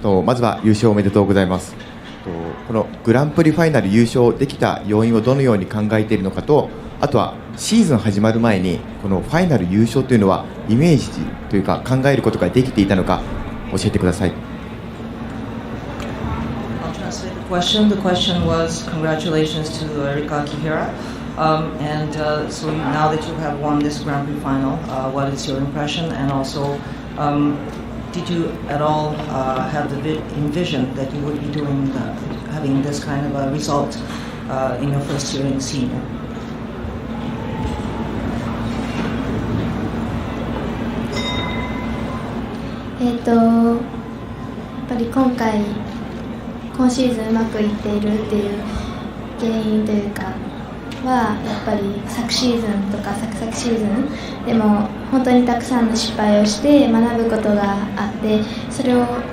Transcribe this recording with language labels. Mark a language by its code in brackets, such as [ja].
[ja] まずは優勝おめでとうございます。このグランプリファイナル優勝できた要因をどのように考えているのかと、あとはシーズン始まる前にこのファイナル優勝というのはイメージというか考えることができていたのか教えてください。 [en] I'll translate the question. The question was congratulations to Rika Kihira. And so now that you have won this Grand Prix final, what is your impression? And also, did you at all have the envision that you would be doing having this kind of a result in your first year in senior? [ja] やっぱり今シーズンうまくいっているっていう原因というかはやっぱり昨シーズンとか昨シーズンでも本当にたくさんの失敗をして学ぶことがあって、それを